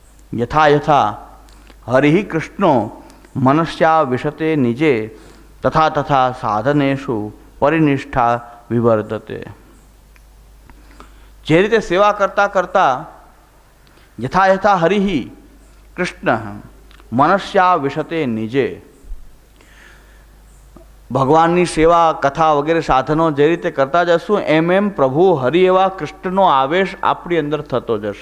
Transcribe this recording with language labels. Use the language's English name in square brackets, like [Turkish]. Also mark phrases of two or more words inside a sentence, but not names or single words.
[Sanskrit] यथा यथा हरि कृष्णो मनस्या विशते निजे तथा तथा साधनेषु परिनिष्ठा विवर्धते। [Gujarati] જે રીતે સેવા કરતા કરતા [Sanskrit] યથા યથા હરિ કૃષ્ણ મનસ્યા વિશતે નિજે, [Gujarati] ભગવાનની સેવા કથા વગેરે સાધનો જે રીતે કરતા જશું એમ એમ પ્રભુ હરિ એવા કૃષ્ણનો આવેશ આપણી અંદર થતો જશે.